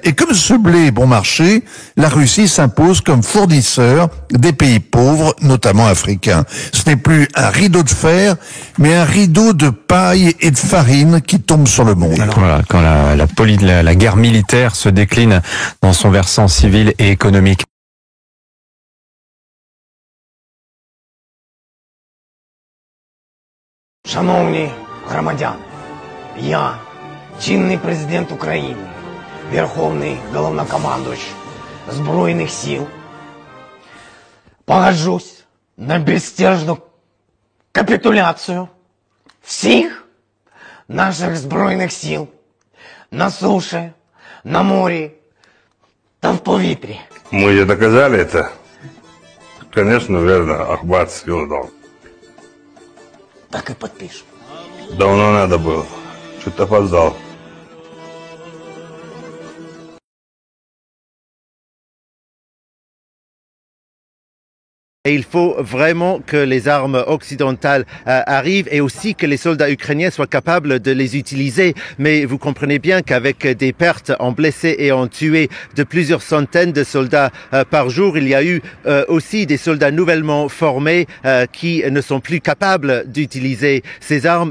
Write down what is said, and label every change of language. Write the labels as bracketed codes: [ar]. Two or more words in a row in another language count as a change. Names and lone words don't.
[fr] Et comme ce blé est bon marché, la Russie s'impose comme fournisseur des pays pauvres, notamment africains. Ce n'est plus un rideau de fer, mais un rideau de paille et de farine qui tombe sur le monde. Alors, voilà, quand la guerre militaire se décline dans son versant civil et économique. [uk] Шановні громадяни, я, чинний президент України, Верховний Головнокомандувач Збройних сил, погоджусь на безстяжну капітуляцію всіх наших Збройних сил на суші, на морі та в повітрі. [ru] Мы же доказали это. Конечно, верно, Ахмат сил дал. Так и подпишем. Давно надо было. Что-то опоздал. [fr] Et il faut vraiment que les armes occidentales arrivent et aussi que les soldats ukrainiens soient capables de les utiliser. Mais vous comprenez bien qu'avec des pertes en blessés et en tués de plusieurs centaines de soldats par jour, il y a eu aussi des soldats nouvellement formés qui ne sont plus capables d'utiliser ces armes.